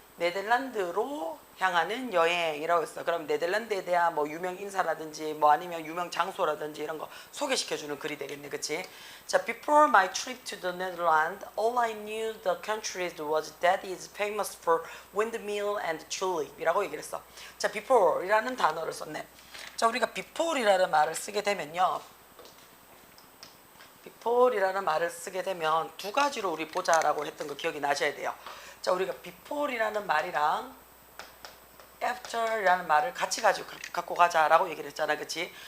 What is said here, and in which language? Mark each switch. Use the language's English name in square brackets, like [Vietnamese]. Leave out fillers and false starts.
[Korean] 네덜란드로 향하는 여행이라고 했어. 그럼 네덜란드에 대한 뭐 유명 인사라든지 뭐 아니면 유명 장소라든지 이런 거 소개시켜주는 글이 되겠네. 그치? [English] 자, before my trip to the Netherlands, all I knew the country was that it's famous for windmill and tulip [Korean] 이라고 얘기를 했어. 자, before 이라는 단어를 썼네. 자, 우리가 before이라는 말을 쓰게 되면요. before이라는 말을 쓰게 되면 두 가지로 우리 보자라고 했던 거 기억이 나셔야 돼요. 자, 우리가 before이라는 말이랑 after이라는 말을 같이 갖고 가자라고 얘기를 했잖아. 그치?